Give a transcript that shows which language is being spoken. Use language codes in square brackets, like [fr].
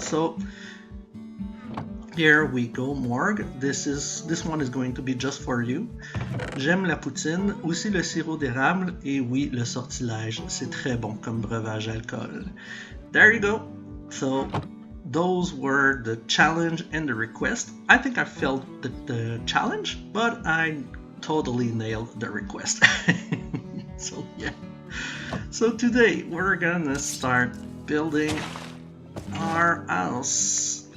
[en] So here we go, Morg. This one is going to be just for you. [fr] J'aime la poutine, aussi le sirop d'érable, et oui, le sortilège. C'est très bon comme breuvage alcool. [en] There you go. So those were the challenge and the request. I think I failed the challenge, but I totally nailed the request. So yeah. So today we're gonna start building our house.